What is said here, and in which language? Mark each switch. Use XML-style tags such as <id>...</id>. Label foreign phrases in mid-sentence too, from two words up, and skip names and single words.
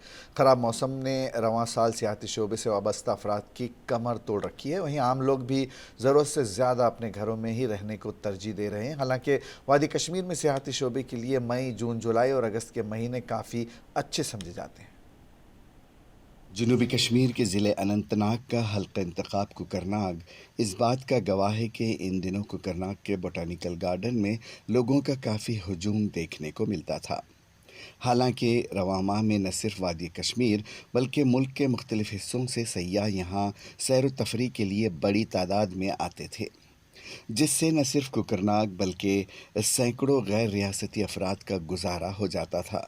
<ur>خراب موسم نے رواں سال سیاحتی شعبے سے وابستہ افراد کی کمر توڑ رکھی ہے، وہیں عام لوگ بھی ضرورت سے زیادہ اپنے گھروں میں ہی رہنے کو ترجیح دے رہے ہیں۔ حالانکہ وادی کشمیر میں سیاحتی شعبے کے لیے مئی، جون، جولائی اور اگست کے مہینے کافی اچھے سمجھے جاتے ہیں۔ جنوبی کشمیر کے ضلع اننت ناگ کا حلقہ انتخاب کوکرناگ اس بات کا گواہ ہے کہ ان دنوں کوکرناگ کے بوٹانیکل گارڈن میں لوگوں کا کافی ہجوم دیکھنے کو ملتا تھا۔ حالانکہ رواں ماہ میں نہ صرف وادی کشمیر بلکہ ملک کے مختلف حصوں سے سیاح یہاں سیر و تفریح کے لیے بڑی تعداد میں آتے تھے، جس سے نہ صرف کوکرناگ بلکہ سیکڑوں غیر ریاستی افراد کا گزارا ہو جاتا تھا.</ur>